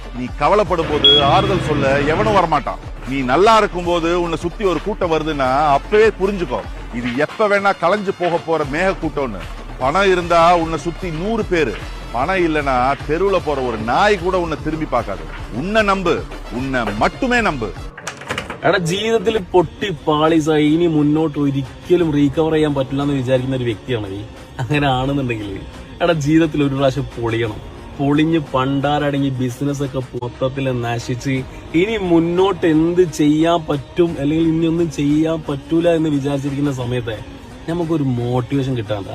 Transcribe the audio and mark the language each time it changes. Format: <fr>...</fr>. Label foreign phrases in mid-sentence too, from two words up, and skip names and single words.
<ta>நீ கவலைப்படும் போது ஆறுதல் சொல்ல எவனும் வரமாட்டான். நீ நல்லா இருக்கும் போது உன்னை சுத்தி ஒரு கூட்டம் வருதுன்னா அப்பவே புரிஞ்சுக்கோ, இது எப்ப வேணா கலைஞ்சு போக போற மேக கூட்டம்னு. பணம் இருந்தா உன்னை சுத்தி 100 பேரு, பணம் இல்லனா தெருவுல போற ஒரு நாய் கூட உன்னை திரும்பி பார்க்காது. உன்னை நம்பு, உன்னை மட்டுமே நம்பு.</ta> <ml>എടാ ജീവിതത്തിൽ പൊട്ടി പാളീസായി ഇനി മുന്നോട്ട് ഒരിക്കലും റീകവർ ചെയ്യാൻ പറ്റില്ല എന്ന് വിചാരിക്കുന്ന ഒരു വ്യക്തിയാണ് നീ. അങ്ങനെ ആണെന്നുണ്ടെങ്കിൽ എടാ ജീവിതത്തിൽ ഒരു പ്രാവശ്യം പൊളിയണം. പൊളിഞ്ഞ് പണ്ടാരടങ്ങി ബിസിനസ് ഒക്കെ മൊത്തത്തിൽ നശിച്ച് ഇനി മുന്നോട്ട് എന്ത് ചെയ്യാൻ പറ്റും അല്ലെങ്കിൽ ഇനി ഒന്നും ചെയ്യാൻ പറ്റൂല എന്ന് വിചാരിച്ചിരിക്കുന്ന സമയത്ത് നമുക്കൊരു മോട്ടിവേഷൻ കിട്ടാറുണ്ട്.</ml>